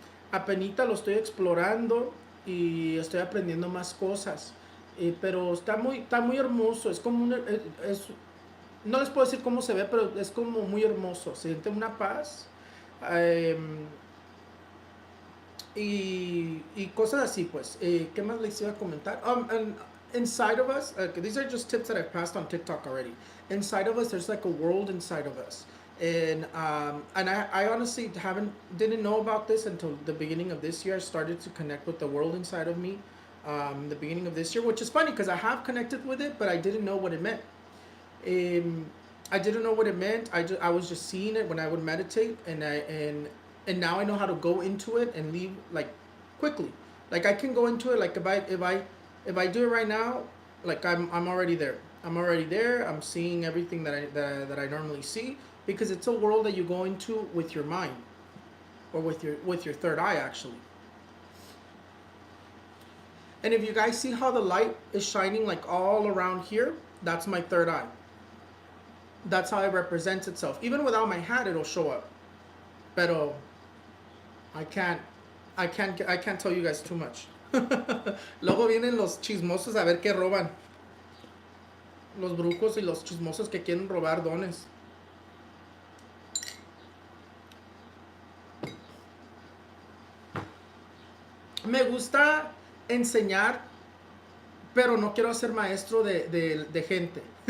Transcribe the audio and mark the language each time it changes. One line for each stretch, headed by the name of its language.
Spanish: Apenita lo estoy explorando y estoy aprendiendo más cosas, pero está muy hermoso, es como no les puedo decir cómo se ve, pero es como muy hermoso, se siente una paz. eh, y cosas así, pues. ¿Qué más les iba a comentar?
English: And inside of us, these are just tips that I've passed on TikTok already. Inside of us, there's like a world inside of us. And I honestly didn't know about this until the beginning of this year. I started to connect with the world inside of me the beginning of this year, which is funny because I have connected with it, but I didn't know what it meant. Um, I didn't know what it meant. I was just seeing it when I would meditate, and now I know how to go into it and leave like quickly. Like I can go into it like if I do it right now, like I'm already there. I'm already there. I'm seeing everything that I normally see because it's a world that you go into with your mind or with your third eye actually. And if you guys see how the light is shining like all around here, that's my third eye. That's how it represents itself. Even without my hat, it'll show up. Pero I can't, I can't tell you guys too much.
Spanish: Luego vienen los chismosos a ver qué roban. Los brucos y los chismosos que quieren robar dones. Me gusta enseñar, pero no quiero ser maestro de gente.